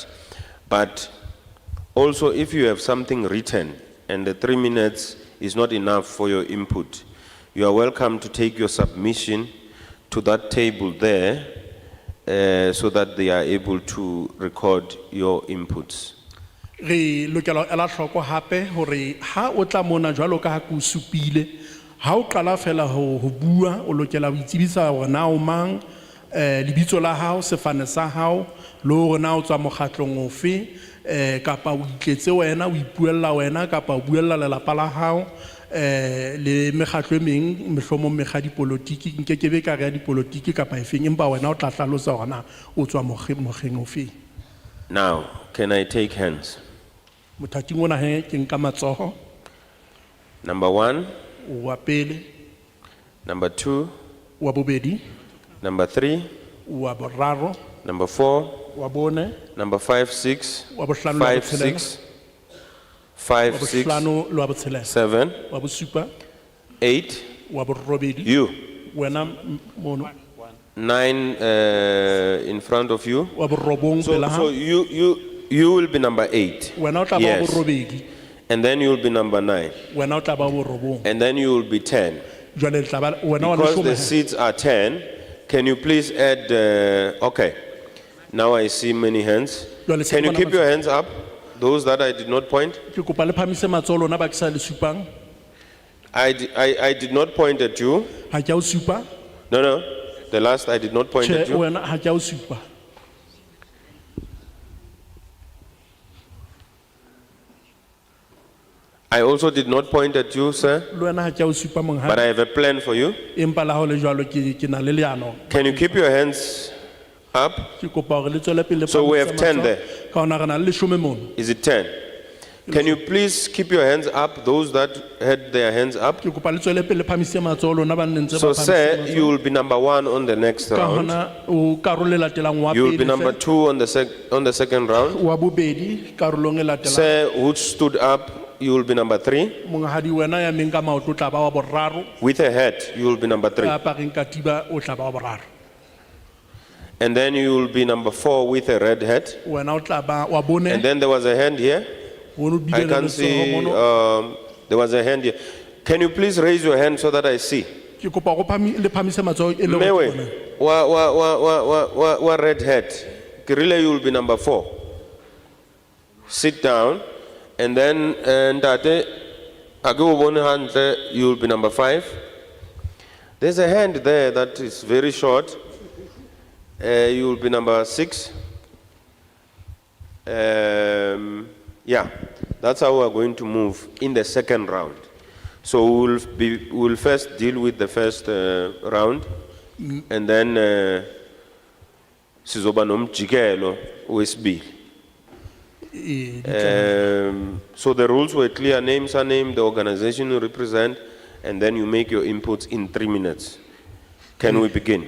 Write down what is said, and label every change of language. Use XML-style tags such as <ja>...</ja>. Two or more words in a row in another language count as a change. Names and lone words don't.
<en>But also, if you have something written, and the 3 minutes is not enough for your input, you are welcome to take your submission to that table there so that they are able to record your inputs.</en> <st>re lokela ela hloko hape hore ha o tla mona jwalo ka ha ku supile ha o qala fela ho bua o lokela ho itsibisa hore na o mang lebitso la hao sefane sa hao le hore na o tswa mokgatlong ofe kapa o itletse wena o ipuella wena kapa o buella lelapa la hao le mekgatlo e meng mehlomong mekga dipolitiki nkekebe ka re ya dipolitiki kapa efeng empa wena o tla hlalosa hore na o tswa mokgeng ofe.</st> <en>Now, can I take hands?</en> <st>Mothating ona he ke nka matsoho.</st> <en>Number 1,</en> <st>Wa pele,</st> <en>number 2,</en> <st>wa bobedi,</st> <en>number 3,</en> <st>wa boraro,</st> <en>number 4,</en> <st>wa bone,</st> <en>number 5, 6,</en> <st>wa bohlano le wa</st> <en>5,</en> <st>botshelela,</st> <en>6, 5,</en> <st>wa</st> <en>6,</en> <st>bohlano le wa botshelela,</st> <en>7,</en> <st>wa bosupa,</st> <en>8,</en> <st>wa borobedi.</st> <en>You.</en> <st>Wena mono</st> <en>9 in front of you.</en> <st>wa borobong</st> <en>So,</en> <st>pela ha.</st> <en>so you will be number 8.</en> <st>Wena o tla ba</st> <en>Yes.</en> <st>borobedi.</st> <en>And then you will be number 9.</en> <st>Wena o tla ba borobong.</st> <en>And then you will be 10.</en> <st>Jwale le tla ba wena wa</st> <en>Because the</en> <st>leshome.</st> <en>seats are 10, can you please add, okay. Now I see many hands.</en> <st>Jwale se</st> <en>Can you</en> <st>bona</st> <en>keep your hands up? Those that I did not point?</en> <st>Ke kopa le phamise matsoho lona ba ke sa le supang.</st> <en>I did not point at you.</en> <st>Ha ke a o supa.</st> <en>No, no. The last I did not point</en> <st>Che</st> <en>at you.</en> <st>wena ha ke a o supa.</st> <en>I also did not point at you, sir.</en> <st>Le wena ha ke a o supa</st> <en>But</en> <st>monghadi.</st> <en>I have a plan for you.</en> <st>Empa la ha o le jwalo ke na le leano.</st> <en>Can you keep your hands up?</en> <st>Ke kopa hore le tswele pele le</st> <en>So we</en> <st>phamise</st> <en>have 10</en> <st>matsoho.</st> <en>there.</en> <st>Ka hona re na le leshome mono.</st> <en>Is it 10? Can you please keep your hands up, those that had their hands up?</en> <st>Ke kopa le tswele pele le phamise matsoho lona ba nne ntse ba</st> <en>So,</en> <st>phamise</st> <en>sir,</en> <st>matsoho.</st> <en>you will be number 1 on the next</en> <st>Ka</st> <en>round.</en> <st>hona o karolo e latelang wa</st> <en>You will be</en> <st>pele</st> <en>number</en> <st>hle.</st> <en>2 on the second round.</en> <st>Wa bobedi karolong e latelang.</st> <en>Sir, who stood up, you will be number 3.</en> <st>Monghadi wena ya meng ka maoto o tla ba wa boraro.</st> <en>With a hat, you will be number 3.</en> <st>Ya apareng katiba o tla ba wa boraro.</st> <en>And then you will be number 4 with a red hat.</en> <st>Wena o tla ba wa bone.</st> <en>And then there was a hand here.</en> <st>Wono</st> <en>I</en> <st>bile le</st> <en>can</en> <st>letsoho</st> <en>see,</en> <st>mono.</st> <en>there was a hand here. Can you please raise your hand so that I see?</en> <st>Ke kopa go le phamise matsoho e le go Mewe, bona. wa</st> <en>red hat. Kirille, you will be number 4. Sit down. And then, Ndate, you will be number 5. There's a hand there that is very short. You will be number 6. Yeah, that's how we're going to move in the second round. So we'll first deal with the first round, and then</en> <zu>sizoba nomjikelo wesibili.</zu> <en>So the rules were clear: name, surname, the organization you represent, and then you make your inputs in 3 minutes. Can we begin?</en>